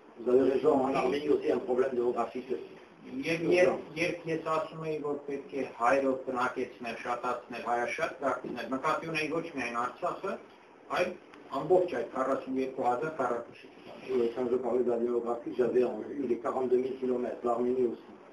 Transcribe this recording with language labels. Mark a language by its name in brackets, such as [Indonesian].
[French] Vous avez raison, en Arménie aussi un problème démographique. [Armenian] Երբ ես ասում էի, որ պետք է հայրով բնակեցնել, շատացնել, հայաշատ դարձնել, նկատի ունեի ոչ միայն Արցախը, այլ ամբողջ այդ 42,000 քառակուսի։ [French] Quand je parlais de la démographie, j'avais eu les 42 000 km, l'Arménie aussi.